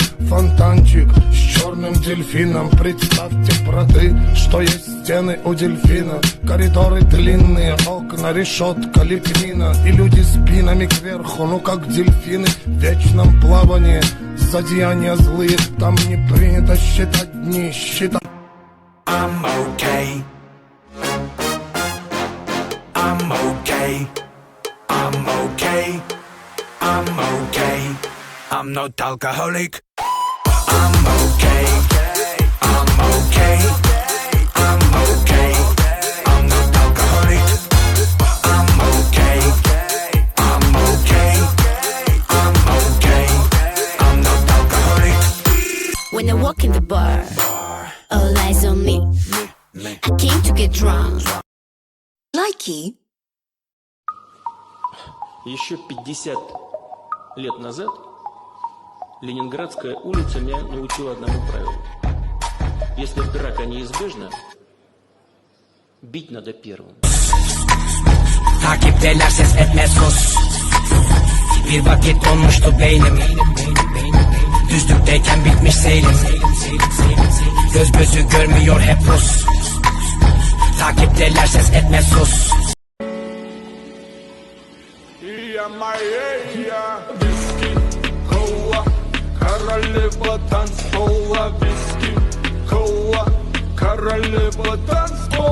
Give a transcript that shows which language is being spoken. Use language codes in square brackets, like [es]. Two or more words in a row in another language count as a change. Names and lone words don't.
[ru] Фонтанчик с черным дельфином. Представьте, браты, что есть стены у дельфина, коридоры длинные, окна, решетка, лепнина, и люди спинами кверху, ну как дельфины в вечном плавании. Зодеяния злые, там не принято считать дни, считать. [en] I'm okay. I'm okay. I'm okay. I'm okay. I'm not alcoholic. I'm okay. I'm okay. I'm okay. I'm not alcoholic. I'm okay. I'm okay. I'm okay. I'm not alcoholic. When I walk in the bar, all eyes on me. I came to get drunk. Likey. [ru] Еще 50 лет назад Ленинградская улица меня научила одному правилу. Если драка неизбежна, bit надо первым. [tr] Takipteler ses etmez sus. Bir vakit donmuştu beynim. Düzlükteyken bitmiş seyrim. Göz gözü görmüyor hep Rus. Takipteler ses etmez sus. [ru] Виски, кола, королева танцпола. Виски, кола, королева танцпола.